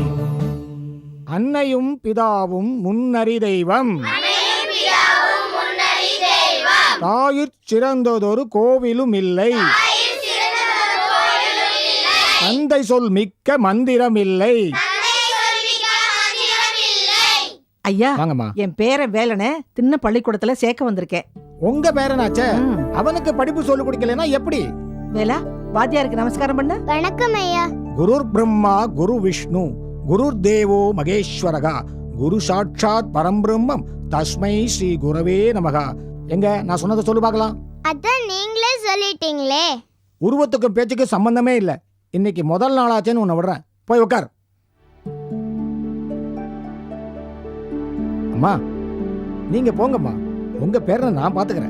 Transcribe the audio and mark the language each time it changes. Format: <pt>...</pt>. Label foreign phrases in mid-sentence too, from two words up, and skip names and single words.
<ta>அன்னையும் பிதாவும் முன்னறி தெய்வம், தாயிற் சிறந்ததொரு கோவிலும் இல்லை, தந்தை சொல் மிக்க மந்திரம் இல்லை. ஐயா, வாங்கம்மா. என் பேர வேலனை தின்ன பள்ளிக்கூடத்துல சேர்க்க வந்திருக்கேன். உங்க பேரனாச்சே, அவனுக்கு படிப்பு சொல்லி கொடுக்கலனா எப்படி? வேலா, வாத்தியாருக்கு நமஸ்காரம் பண்ண. வணக்கம் ஐயா.</ta> <sa>गुरुर् ब्रह्मा गुरु विष्णु गुरुर् देवो महेश्वरः गुरु साक्षात् परब्रह्मम् तस्मै श्री गुरवे नमः.</sa> <ta>எங்க நான் சொன்னதை சொல்லு பார்க்கலாம். அதான் நீங்களே சொல்லிட்டீங்களே. உருவத்துக்கும் பேச்சுக்கும் சம்பந்தமே இல்ல. இன்னைக்கு முதல் நாளாச்சேன்னு உன்னை விடுறேன். போய் உட்கார். அம்மா நீங்க போங்கம்மா, உங்க பேரை நான் பாத்துக்கிறேன்.</ta>